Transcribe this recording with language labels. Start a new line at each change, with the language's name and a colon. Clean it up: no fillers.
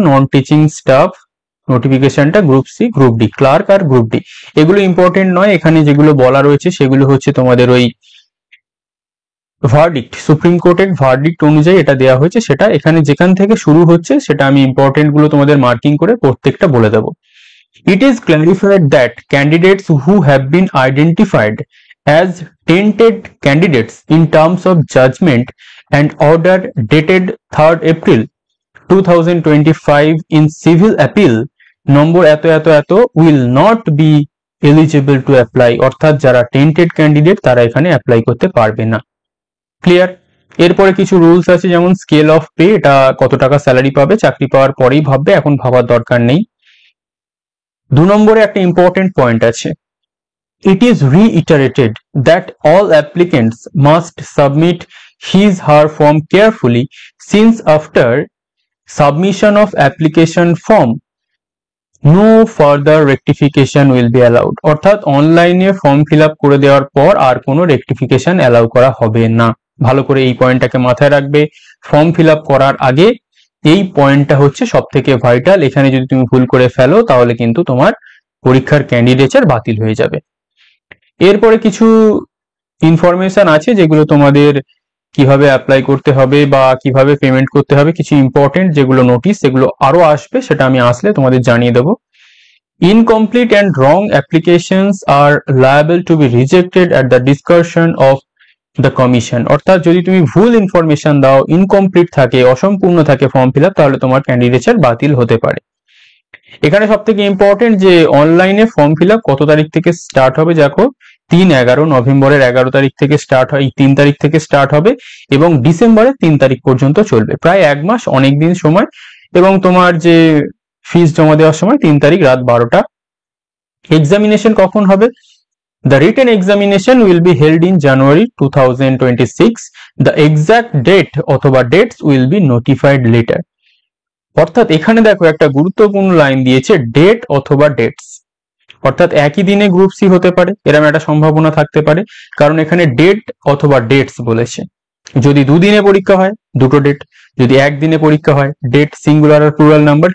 Bangla: Non teaching staff. নোটিফিকেশনটা group C group D, clerk আর group D. এগুলো important নয়, এখানে যেগুলো বলা রয়েছে সেগুলো হচ্ছে তোমাদের ওই ভার্ডিক্ট, সুপ্রিম কোর্টের ভার্ডিক্ট অনুযায়ী এটা দেওয়া হয়েছে। সেটা এখানে যেখান থেকে শুরু হচ্ছে সেটা আমি ইম্পর্টেন্ট গুলো তোমাদের মার্কিং করে প্রত্যেকটা বলে দেব।
English: It is clarified that candidates who have been identified as tainted candidates in terms of judgment and order dated 3rd April 2025 in civil appeal
Bangla: নম্বর এত এত এত
English: will not be eligible to apply।
Bangla: অর্থাৎ যারা tainted candidate তারা এখানে apply করতে পারবে না। ক্লিয়ার? এরপরে কিছু রুলস আছে, যেমন স্কেল অফ পে, এটা কত টাকা স্যালারি পাবে চাকরি পাওয়ার পরেই ভাববে, এখন ভাবার দরকার নেই। 2 নম্বরে একটা ইম্পর্টেন্ট পয়েন্ট আছে,
English: It is reiterated that all applicants must submit his her form carefully since after submission of application form no further rectification will be allowed.
Bangla: অর্থাৎ অনলাইনে ফর্ম ফিল আপ করে দেওয়ার পর আর কোনো রেকটিফিকেশন অ্যালাউ করা হবে না। ভালো করে এই পয়েন্টটাকে মাথায় রাখবে। ফর্ম ফিল আপ করার আগে এই পয়েন্টটা হচ্ছে সব থেকে ভাইটাল। এখানে যদি তুমি ভুল করে ফেলো তাহলে কিন্তু তোমার পরীক্ষার ক্যান্ডিডেচার বাতিল হয়ে যাবে। এরপরে কিছু ইনফরমেশন আছে যেগুলো তোমাদের কিভাবে অ্যাপ্লাই করতে হবে বা কিভাবে পেমেন্ট করতে হবে, কিছু ইম্পর্টেন্ট যেগুলো নোটিশ, সেগুলো আরো আসবে, সেটা আমি আসলে তোমাদের জানিয়ে দেবো।
English: Incomplete and wrong applications are liable to be rejected at the discretion of the commission।
Bangla: অর্থাৎ যদি তুমি ভুল ইনফরমেশন দাও, ইনকমপ্লিট থাকে, অসম্পূর্ণ থাকে ফর্ম ফিল আপ, তাহলে তোমার ক্যান্ডিডেচার বাতিল হতে পারে। এখানে সব থেকে ইম্পর্টেন্ট যে অনলাইনে ফর্ম ফিল আপ কত তারিখ থেকে স্টার্ট হবে। দেখো, 3/11 নভেম্বরের 11 তারিখ থেকে স্টার্ট হয়, 3 তারিখ থেকে স্টার্ট হবে এবং ডিসেম্বরের 3 তারিখ পর্যন্ত চলবে, প্রায় 1 মাস, অনেক দিন সময়। এবং তোমার যে ফিস জমা দেওয়ার সময় 3 তারিখ রাত 12টা। এক্সামিনেশন কখন হবে?
English: The written examination will be held in January 2026. The exact date অথবা dates will be notified later।
Bangla: অর্থাৎ এখানে দেখো একটা গুরুত্বপূর্ণ লাইন দিয়েছে, ডেট অথবা ডেটস। অর্থাৎ একই দিনে গ্রুপ সি হতে পারে, এরকম একটা সম্ভাবনা থাকতে পারে, কারণ এখানে ডেট অথবা ডেটস বলেছে। যদি 2 দিনে পরীক্ষা হয়, দুটো ডেট। যদি 1 দিনে পরীক্ষা হয়, ডেট সিঙ্গুলার আর প্লুরাল নাম্বার।